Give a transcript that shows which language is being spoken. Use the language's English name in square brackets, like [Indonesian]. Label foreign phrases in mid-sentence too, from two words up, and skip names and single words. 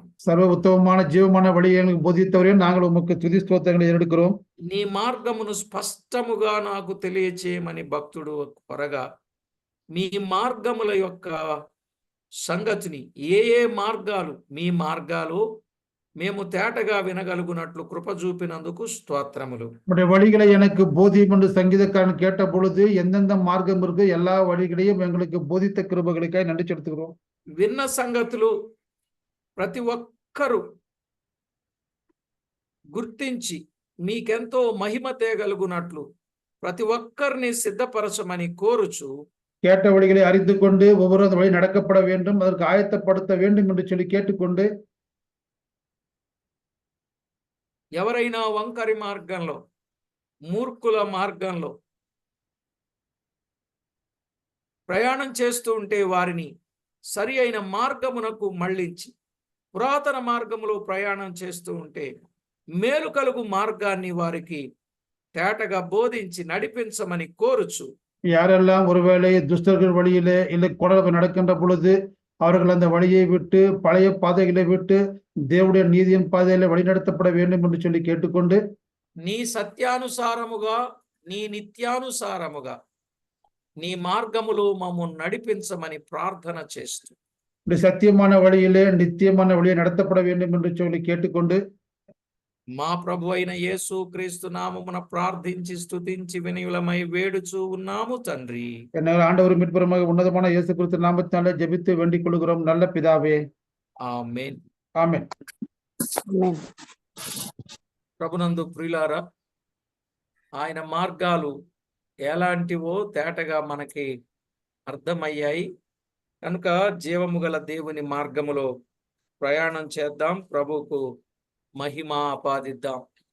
[Tamil] சர்வ உத்தமமான ஜீவமான வழியை எங்களுக்கு போதித்தவரே நாங்கள் உமக்கு துதி ஸ்தோத்திரங்களை ஏறெடுக்கிறோம். [Telugu] నీ మార్గమును స్పష్టముగా నాకు తెలియచేయమని భక్తుడు కొరగా మీ మార్గముల యొక్క సంగతిని ఏ ఏ మార్గాలు మీ మార్గాలు మేము తేటగా వినగలుగునట్లు కృప చూపినందుకు స్తోత్రములు. [Tamil] உடைய வழிகளை எனக்கு போதியும் என்று சங்கீதக்காரன் கேட்ட பொழுது எந்தெந்த மார்க்கம் இருக்கு எல்லா வழிகளையும் எங்களுக்கு போதித்த கிருபைகளுக்காய் நன்றி செலுத்துகிறோம். [Telugu] విన్న సంగతులు ప్రతి ఒక్కరూ గుర్తించి మీకెంతో మహిమ తేగలుగునట్లు ప్రతి ఒక్కరిని సిద్ధపరచమని కోరుచు, [Tamil] கேட்ட வழிகளை அறிந்து கொண்டு ஒவ்வொரு அந்த வழி நடக்கப்பட வேண்டும், அதற்கு ஆயத்தப்படுத்த வேண்டும் என்று சொல்லி கேட்டுக்கொண்டு, [Telugu] ఎవరైనా వంకరి మార్గంలో మూర్ఖుల మార్గంలో ప్రయాణం చేస్తూ ఉంటే వారిని సరి అయిన మార్గమునకు మళ్ళించి, పురాతన మార్గములో ప్రయాణం చేస్తూ ఉంటే మేలు కలుగు మార్గాన్ని వారికి తేటగా బోధించి నడిపించమని కోరుచు, [Tamil] யாரெல்லாம் ஒருவேளை துஷ்டர்கள் வழியிலே இல்லை கொடர்கள் நடக்கின்ற பொழுது அவர்கள் அந்த வழியை விட்டு பழைய பாதைகளை விட்டு தேவனுடைய நீதியின் பாதையில வழிநடத்தப்பட வேண்டும் என்று சொல்லி கேட்டுக்கொண்டு, [Telugu] నీ సత్యానుసారముగా నీ నిత్యానుసారముగా నీ మార్గములో మమ్మల్ని నడిపించమని ప్రార్థన చేస్తూ, [Tamil] இப்படி సత్యமான వழியிலே నిత్యமான வழியை நடத்தப்பட வேண்டும் என்று சொல்லி கேட்டுக்கொண்டு, [Telugu] మా ప్రభు అయిన యేసు క్రీస్తు నామమున ప్రార్థించి స్తుతించి వినయులమై వేడుచూ ఉన్నాము తండ్రి. [Tamil] என்ன ஆண்டவர் மீட்பருமாக ఉన్నతமான இயேசு கிறிஸ்து நாமத்தினாலே ஜெபித்து வேண்டிக் கொள்கிறோம் நல்ல பிதாவே. [Telugu] ఆమేన్. ఆమేన్. ప్రభునందు ప్రియులారా, ఆయన మార్గాలు ఎలాంటివో తేటగా మనకి అర్థమయ్యాయి కనుక జీవము గల దేవుని మార్గములో ప్రయాణం చేద్దాం, ప్రభువుకు మహిమ ఆపాదిద్దాం.